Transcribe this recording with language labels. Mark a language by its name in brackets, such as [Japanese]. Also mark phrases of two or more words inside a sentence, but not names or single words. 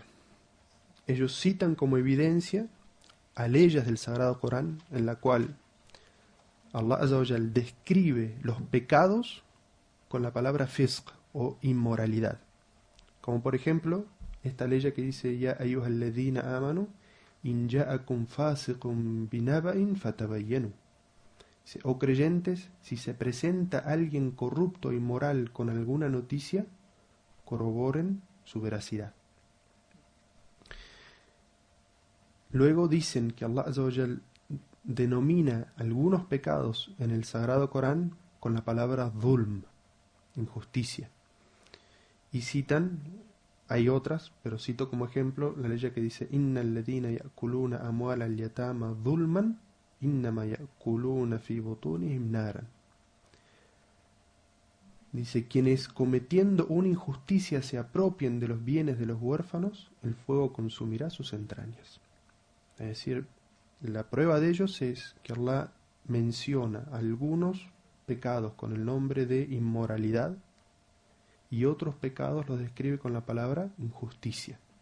[Spanish] Ellos citan como evidencia a leyes del Sagrado Corán en la cual [Arabic] الله عز وجل [Spanish] describe los pecados con la palabra fisq o inmoralidad. Como por ejemplo, esta ley que dice [Arabic] يا أيها الذين آمنوا إن جاءكم فاسق بنبإ فتبينوا. [Spanish] Oh creyentes, si se presenta alguien corrupto o inmoral con alguna noticia, corroboren su veracidad. Luego dicen que [Arabic] الله عز وجل [Spanish] denomina algunos pecados en el Sagrado Corán con la palabra dhulm, injusticia. Y citan, hay otras, pero cito como ejemplo la ley que dice [Arabic] إن الذين يأكلون أموال اليتامى ظلما إنما يأكلون في بطونهم نارا. [Spanish] Dice, quienes cometiendo una injusticia se apropien de los bienes de los huérfanos, el fuego consumirá sus entrañas. Es decir, la prueba de ellos es que Allah menciona algunos pecados con el nombre de inmoralidad y otros pecados los describe con la palabra injusticia.